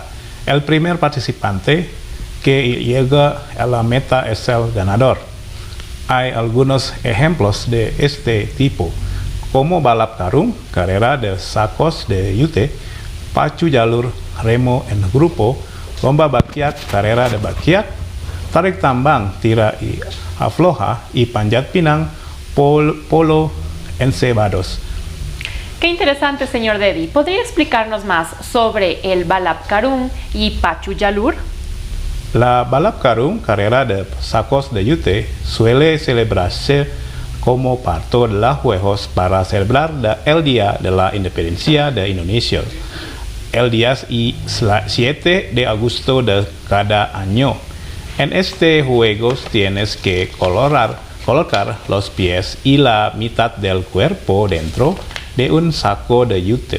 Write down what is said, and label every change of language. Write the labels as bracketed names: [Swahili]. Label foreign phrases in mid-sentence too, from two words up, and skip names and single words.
[Spanish] El primer participante que llega a la meta es el ganador. Hay algunos ejemplos de este tipo, como [Indonesian] balap karung, [Spanish] carrera de sacos de yute, [Indonesian] pacu jalur, [Spanish] remo en grupo, [Indonesian] lomba bakyak, [Spanish] carrera de bakyak, [Indonesian] tarik tambang, [Spanish] tira y afloja, y [Indonesian] panjat pinang, [Spanish] polo encebados. Qué interesante, señor Dedi. ¿Podría explicarnos más sobre el [Indonesian] balap karung [Spanish] y [Indonesian] pacu jalur? La balap karung, [Spanish] carrera de sacos de yute, suele celebrarse como parte de los juegos para celebrar el Día de la Independencia de Indonesia, el día 7 de agosto de cada año. En este juego tienes que colocar los pies y la mitad del cuerpo dentro de un saco de yute.